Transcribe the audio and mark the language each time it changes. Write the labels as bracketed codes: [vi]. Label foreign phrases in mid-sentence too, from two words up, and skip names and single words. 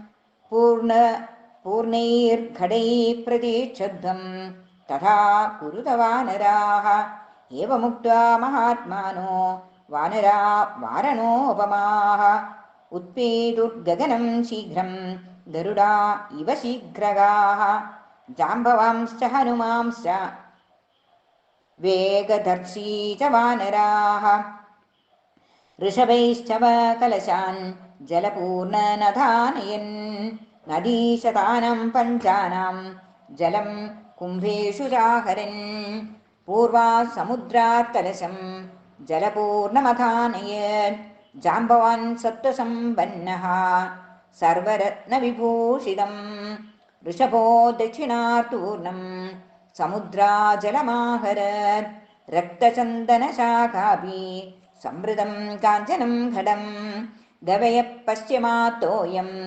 [sa] पूर्णैर्घटैः प्रतीक्षध्वं तथा कुरुत वानराः एवमुक्त्वा महात्मानो वानरा वारणोपमाः उत्पेतुर्गगनं शीघ्रं गरुडा इव शीघ्रगाः जाम्बवांश्च हनुमांश्च वेगदर्शी च वानराः ഋഷഭൈശ്ചവ കലശാൻ ജലപൂർണനധാനയൻ നദീശതാനം പഞ്ചാനാം ജലം കുംഭേഷു ചാഹരൻ പൂർവാ സമുദ്രാത് കലശം ജലപൂർണമധാനയൻ ജാംബവാൻ സത്വസമ്പന്നഃ സർവരത്നവിഭൂഷിതം ഋഷഭോ ദക്ഷിണാർത്തൂർണം സമുദ്രാജലമാഹരത് രക്തചന്ദനശാഖാഭി സമൃതം കാഞ്ചനം ഘടം ഗവയ പശ്ചിമാത്തോയം